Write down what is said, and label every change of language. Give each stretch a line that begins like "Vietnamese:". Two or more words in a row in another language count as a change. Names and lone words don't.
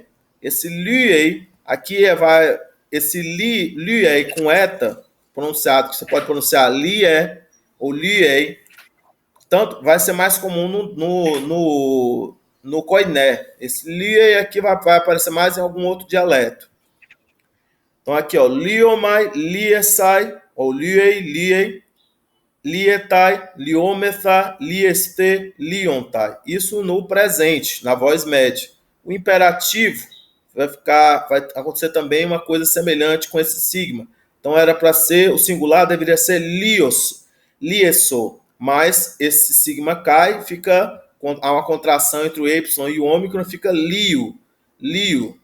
Portuguese: Esse liei, aqui esse liei com eta, pronunciado, que você pode pronunciar lié ou liei, tanto vai ser mais comum no koiné. Esse li aqui vai aparecer mais em algum outro dialeto. Então aqui, ó,
Greek: λύομαι, λύεσαι, ou λύει, λύει, λύεται, λυόμεθα, λύεσθε, λύονται.
Portuguese: Isso no presente, na voz média. O imperativo vai acontecer também uma coisa semelhante com esse sigma. Então era para ser, o singular deveria ser lios, lieso, mas esse sigma cai, há uma contração entre o y e o ômicron, fica lio, lio.